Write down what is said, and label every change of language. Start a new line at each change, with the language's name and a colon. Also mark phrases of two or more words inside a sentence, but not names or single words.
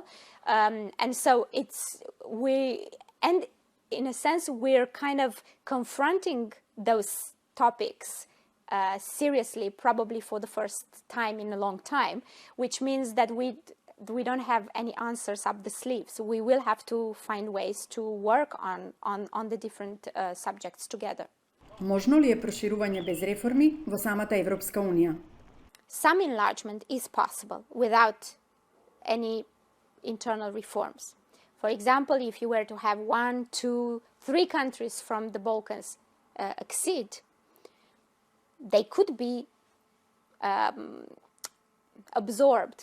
English: And so in a sense, we're kind of confronting those topics seriously, probably for the first time in a long time, which means that we don't have any answers up the sleeve. So we will have to find ways to work on the different subjects together.
Macedonian: Можно ли е проширување без реформи во самата Европска унија?
English: Some enlargement is possible without any internal reforms. For example, if you were to have 1, 2, 3 countries from the Balkans accede, they could be absorbed.